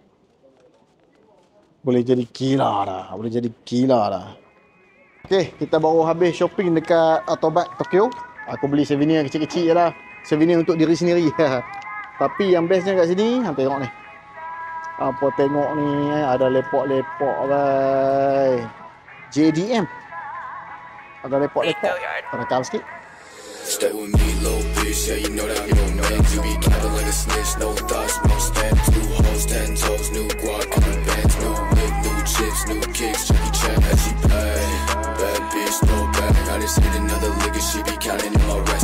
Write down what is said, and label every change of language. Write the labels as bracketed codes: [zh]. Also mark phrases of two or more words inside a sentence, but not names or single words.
[ms] Boleh jadi gila dah. Okay, kita baru habis shopping dekat Autobat Tokyo. Aku beli souvenir kecil-kecil je lah. Souvenir untuk diri sendiri. Tapi yang bestnya kat sini, tengok ni. Apa tengok ni, ada lepok-lepok bai. JDM. Ada lepok-lepok. Rekam sikit. [en] Stay with me, little bitch, yeah, you know that I'm your man. You be capping like a snitch, no thoughts, no stand. 2 hoes, 10 toes, new guac, new bands, new whip, new chips, new kicks, Jackie Chan, as she play. Bad bitch, no bag, I just hit another lick and she be counting in my rest.